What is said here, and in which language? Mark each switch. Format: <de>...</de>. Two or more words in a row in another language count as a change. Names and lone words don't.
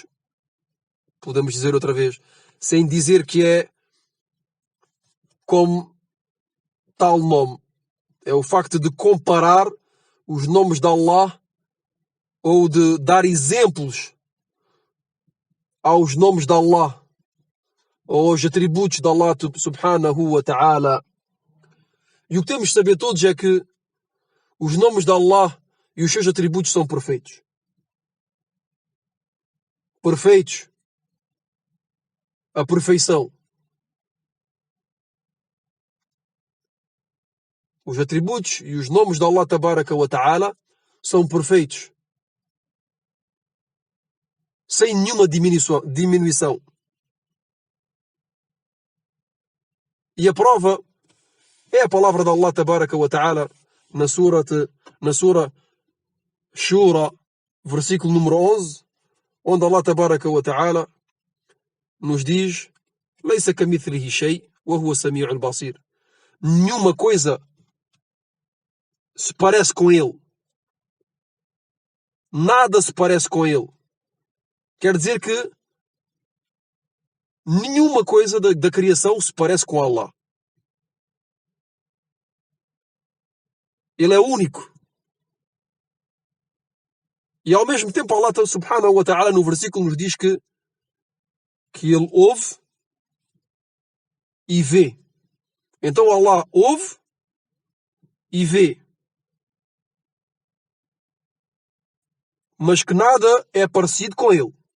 <pt>Podemos dizer outra vez, sem dizer que é como tal nome. É o facto de comparar os nomes de Allah ou de dar exemplos aos nomes de Allah ou aos atributos de Allah</pt> <ar>سبحانه وتعالى.</ar> <pt>E o que temos de saber todos é que os nomes de Allah e os seus atributos são perfeitos. Perfeitos. A perfeição. Os atributos e os nomes de</pt> <ar>الله تبارك وتعالى</ar> <pt>são perfeitos. Sem nenhuma diminuição. E a prova é a palavra de</pt> <ar>الله تبارك وتعالى</ar> <pt>na sura Shura, versículo número 11, onde</pt> <ar>الله تبارك وتعالى</ar> <pt>nos diz:</pt> <ar>"ليس كمثله شيء وهو السميع البصير."</ar> <pt>Nenhuma coisa se parece com ele. Nada se parece com ele. Quer dizer que nenhuma coisa da criação se parece com Allah. Ele é único. E ao mesmo tempo</pt> <ar>الله سبحانه وتعالى</ar> <pt>no versículo nos diz que ele ouve e vê. Então Allah ouve e vê. Mas que nada é parecido com ele.</pt>